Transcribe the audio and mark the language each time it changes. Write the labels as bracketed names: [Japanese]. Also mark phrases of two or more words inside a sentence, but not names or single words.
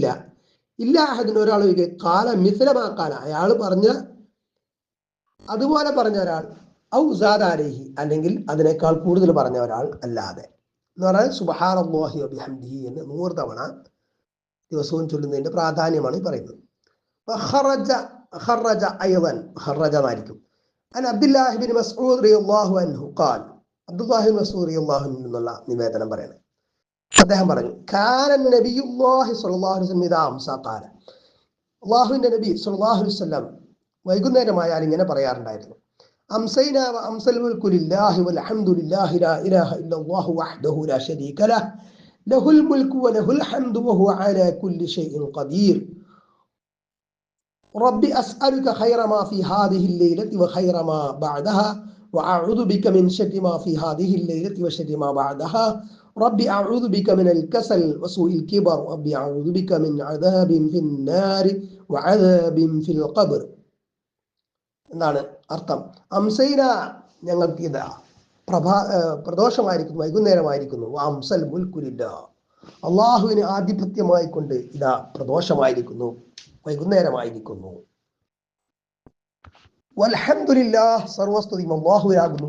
[Arabic] إلا أحد, [Malayalam] ഒരാൾ ഒഴികെ, [Arabic] قال مثل ما قال, [Malayalam] അയാൾ പറഞ്ഞ അതുപോലെ പറഞ്ഞ ഒരാൾ, [Arabic] أو زاد عليه, [Malayalam] അല്ലെങ്കിൽ അതിനേക്കാൾ കൂടുതൽ പറഞ്ഞ ഒരാൾ അല്ലാതെ, എന്ന് പറഞ്ഞാൽ [Arabic] سبحان الله وبحمده [Malayalam] എന്ന് 100 തവണ ദിവസവും ചൊല്ലുന്നതിന്റെ പ്രാധാന്യമാണ് ഈ പറയുന്നത്. [Arabic] خرج أيضا, خرج مالك عن عبد الله بن مسعود رضي الله عنه قال, عبد الله بن مسعود رضي الله عنه [Malayalam] എന്നുള്ള നിവേദനം പറയുന്നത്, അദ്ദേഹം പറഞ്ഞു, [Arabic] كان النبي الله صلى الله عليه وسلم إذا أمسى قال, [Malayalam] അല്ലാഹുവിന്റെ നബി [Arabic] صلى الله عليه وسلم [Malayalam] വൈകുന്നേരമായാൽ ഇങ്ങനെ പറയാറുണ്ടായിരുന്നു, [Arabic] أمسينا وأمسى الملك لله والحمد لله لا إله إلا الله وحده لا شريك له له الملك وله الحمد وهو على كل شيء قدير ربي أسألك خير ما في هذه الليلة وخير ما بعدها وأعوذ بك من شر ما في هذه الليلة وشر ما بعدها ربي أعوذ بك من الكسل وسوء الكبر ربي أعوذ بك من عذاب في النار وعذاب في القبر. [Malayalam] എന്താണ് അർത്ഥം? അംസൈന, ഞങ്ങൾക്ക് ഇതാ പ്രദോഷമായിരിക്കുന്നു, വൈകുന്നേരമായിരിക്കുന്നു. [Arabic] أمسى الملك لله, [Malayalam] അള്ളാഹുവിന് ആധിപത്യമായിക്കൊണ്ട് ഇതാ പ്രദോഷമായിരിക്കുന്നു, വൈകുന്നേരമായിരിക്കുന്നു. വൽഹംദുലില്ലാഹ്, സർവസ്തുതിയും അല്ലാഹുവിനാകുന്നു.